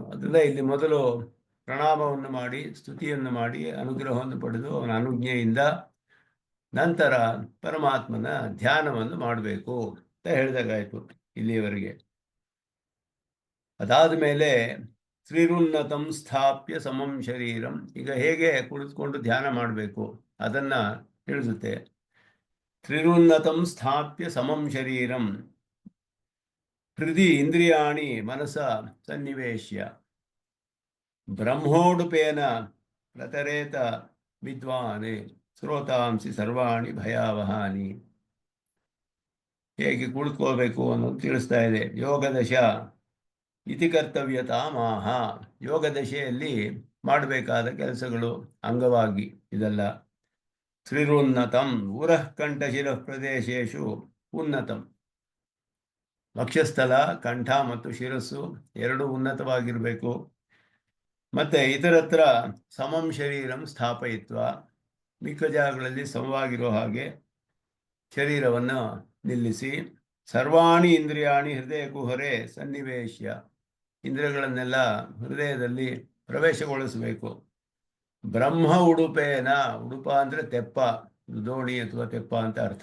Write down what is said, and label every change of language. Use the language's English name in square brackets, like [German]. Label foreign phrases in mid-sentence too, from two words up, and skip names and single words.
[Kannada] ಅದರಿಂದ ಇಲ್ಲಿ ಮೊದಲು ಪ್ರಣಾಮವನ್ನು ಮಾಡಿ, ಸ್ತುತಿಯನ್ನು ಮಾಡಿ, ಅನುಗ್ರಹವನ್ನು ಪಡೆದು ಅವನ ಅನುಜ್ಞೆಯಿಂದ ನಂತರ ಪರಮಾತ್ಮನ ಧ್ಯಾನವನ್ನು ಮಾಡಬೇಕು ಅಂತ ಹೇಳಿದಾಗಾಯ್ತು ಇಲ್ಲಿಯವರೆಗೆ. [Sanskrit] ಅದಾದ ಮೇಲೆ ತ್ರಿರುನ್ನತಂ ಸ್ಥಾಪ್ಯ ಸಮಂ ಶರೀರಂ, [Kannada] ಈಗ ಹೇಗೆ ಕುಳಿತುಕೊಂಡು ಧ್ಯಾನ ಮಾಡಬೇಕು ಅದನ್ನ ತಿಳಿಸುತ್ತೆ. [Sanskrit] ತ್ರಿರುನ್ನತಂ ಸ್ಥಾಪ್ಯ ಸಮಂ ಶರೀರಂ ಹೃದಿ ಇಂದ್ರಿಯಾಣಿ ಮನಸ ಸನ್ನಿವೇಶ್ಯ ಬ್ರಹ್ಮೋಡುಪೇನ ಪ್ರತರೇತ ವಿದ್ವಾನ್ ಶ್ರೋತಾಂಸಿ ಸರ್ವಾಣಿ ಭಯಾವಹಾನಿ. [Kannada] ಹೇಗೆ ಕುಳಿತುಕೋಬೇಕು ಅನ್ನೋದು ತಿಳಿಸ್ತಾ ಇದೆ. [Sanskrit] ಯೋಗದಶ ಇತಿ ಕರ್ತವ್ಯತಾ ಮಾಹ, [Kannada] ಯೋಗದಶೆಯಲ್ಲಿ ಮಾಡಬೇಕಾದ ಕೆಲಸಗಳು ಅಂಗವಾಗಿ ಇದೆಲ್ಲ. [Sanskrit] ತ್ರಿರುನ್ನತಂ ಉರಃ ಕಂಠ ಶಿರಃ ಪ್ರದೇಶೇಶು ಉನ್ನತಂ, [Kannada] ವಕ್ಷಸ್ಥಲ, ಕಂಠ ಮತ್ತು ಶಿರಸ್ಸು ಎರಡು ಉನ್ನತವಾಗಿರಬೇಕು. ಮತ್ತೆ [Sanskrit] ಇತರತ್ರ ಸಮಂ ಶರೀರಂ ಸ್ಥಾಪಯಿತ್ವ, [Kannada] ಮಿಕ್ಕ ಜಾಗಗಳಲ್ಲಿ ಸಮವಾಗಿರೋ ಹಾಗೆ ಶರೀರವನ್ನು ನಿಲ್ಲಿಸಿ. [Sanskrit] ಸರ್ವಾಣಿ ಇಂದ್ರಿಯಾಣಿ ಹೃದಯ ಕುಹರೆ ಸನ್ನಿವೇಶ್ಯ, [Kannada] ಇಂದ್ರಿಯಗಳನ್ನೆಲ್ಲ ಹೃದಯದಲ್ಲಿ ಪ್ರವೇಶಗೊಳಿಸಬೇಕು. [Sanskrit] ಬ್ರಹ್ಮ ಉಡುಪೇನ, [Kannada] ಉಡುಪ ಅಂದರೆ ತೆಪ್ಪ, ದೋಣಿ ಅಥವಾ ತೆಪ್ಪ ಅಂತ ಅರ್ಥ.